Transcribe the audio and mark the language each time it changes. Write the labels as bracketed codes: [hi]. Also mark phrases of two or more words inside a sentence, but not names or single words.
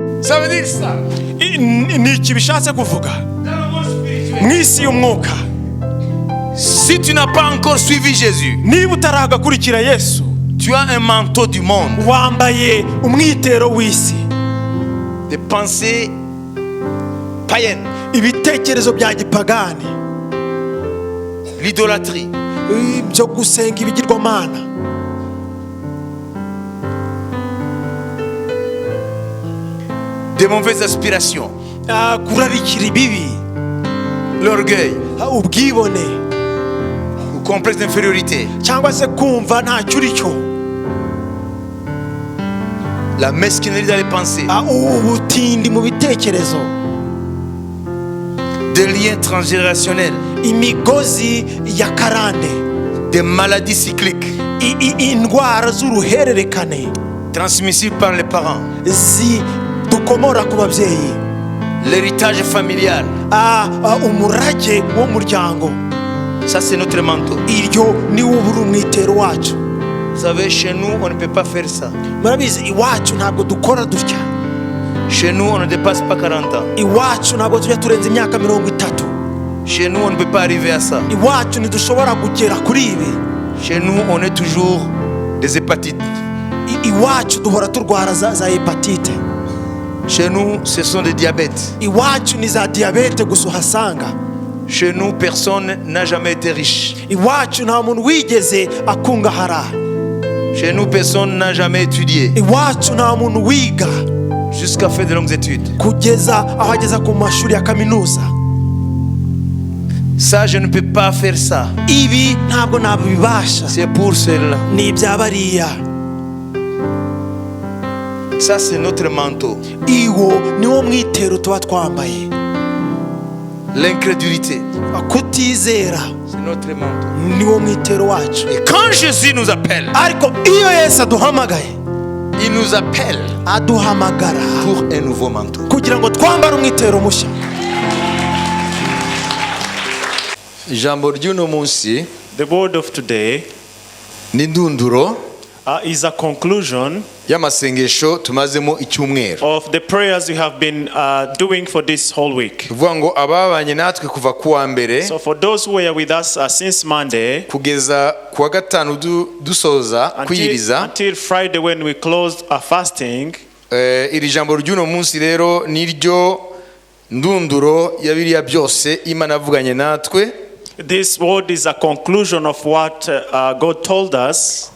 [fr] Ça veut dire ça. [rw] Ni iki bishatse kuvuga mwisi y'umwuka. [fr] Si tu n'as pas encore suivi Jésus, [rw] Niba utaragakurikira Yesu, [fr] tu as un manteau du monde, [rw] wambaye umwitero w'isi, [fr] des pensées païennes, [rw] ibitekerezo bya gipagani, [fr] l'idolâtrie, [rw] byo gusenga ibigirwamana, [fr] des mauvaises aspirations, [rw] kurarikira ibibi, [fr] l'orgueil, [rw] ubwibone, [fr] ou complexe d'infériorité, [rw] cyangwa se kumva ntacyo uri cyo, [fr] la mesquinerie dans les pensées, [rw] ubutindi mu bitekerezo, [fr] des liens transgénérationnels, [rw] imigozi ya karande, [fr] des maladies cycliques, [rw] indwara z'uruhererekane [fr] transmissibles par les parents, [rw] dukomora ku babyeyi, [fr] l'héritage familial. [rw] umurage w'umuryango. [fr] Ça c'est notre manteau. [rw] Iryo ni uburu mwitero wacu. [fr] Vous savez, chez nous on ne peut pas faire ça. [rw] Murabizi iwacu ntabwo dukora dutya. [fr] Chez nous on ne dépasse pas 40 ans. [rw] Iwacu ntabwo tujya turenza imyaka 30. [fr] Chez nous on ne peut pas arriver à ça. [rw] Iwacu ntidushobora kugera kuri ibi. [fr] Chez nous on est toujours des hépatites. [rw] Iwacu duhora turwara za hepatite. [fr] Chez nous ce sont des diabètes. [rw] Iwacu ni za diabete gusa uhasanga. [fr] Chez nous personne n'a jamais été riche. [rw] Iwacu nta muntu wigeze akungahara. [fr] Chez nous personne n'a jamais étudié. [rw] Iwacu nta muntu wiga [fr] jusqu'à faire de longues études. [rw] Kugeza aho ageza ku mashuri ya kaminuza. [fr] Ça je ne peux pas faire ça. [rw] Ibi ntabwo nabibasha. [fr] C'est pour cela. [rw] Ni ibyabariya. [fr] Ça c'est notre manteau. [rw] Iwo niwo mwitero tuba twambaye. [fr] L'incrédulité, [rw] kutizera, [fr] c'est notre manteau. [rw] Niwo mwitero wacu. [fr] Et quand Jésus nous appelle, [rw] ariko iyo Yesu aduhamagaye, [fr] il nous appelle [rw] aduhamagara [fr] pour un nouveau manteau. [rw] Kugira ngo twambare umwitero mushya. Ijambo ry'uno munsi, [en] the word of today, [rw] ni ndunduro [en] is a conclusion [rw] y'amasengesho tumazemo icyumweru. [en] Of the prayers we have been doing for this whole week. [rw] Tuvuga ngo ababanye natwe kuva kuwa mbere. [en] So for those who were with us since Monday, [rw] kugeza kuwa gatanu dusoza kwiyiriza, [en] until Friday when we closed our fasting. [rw] Iri jambo ry'uno munsi rero niryo ndunduro ya biriya byose Imana avuganye natwe. [en] This word is a conclusion of what God told us